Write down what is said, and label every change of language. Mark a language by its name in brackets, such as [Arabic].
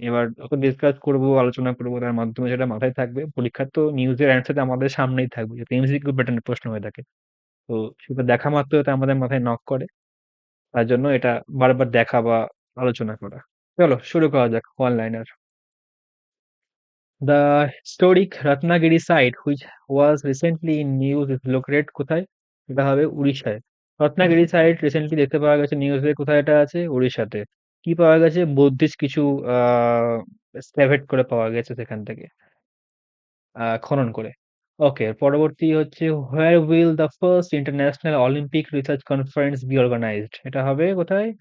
[Bangla] এবার যত ডিসকাস করবো, আলোচনা করবো, তার মাধ্যমে সেটা মাথায় থাকবে। পরীক্ষার তো নিউজের অ্যান্সার আমাদের সামনেই থাকবে, যাতে এমসিকিউ প্যাটার্নের প্রশ্ন হয়ে থাকে। তো সেটা দেখা মাত্র এটা আমাদের মাথায় নক করে, তার জন্য এটা বারবার দেখা বা আলোচনা করা। চলো শুরু করা যাক one liner. [English] The historic Ratnagiri site, which was recently in news, is located [Bangla] কোথায়? এটা হবে উড়িষ্যায়। রত্নাগিরি সাইট রিসেন্টলি দেখতে পাওয়া গেছে নিউজে, কোথায় এটা আছে? উড়িষ্যাতে। কি পাওয়া গেছে? বুদ্ধিস্ট কিছু এক্সকাভেট করে পাওয়া গেছে সেখান থেকে, খনন করে। ওকে, পরবর্তী হচ্ছে [English] Where will the first international Olympic research conference be organised? [Bangla] এটা হবে কোথায়?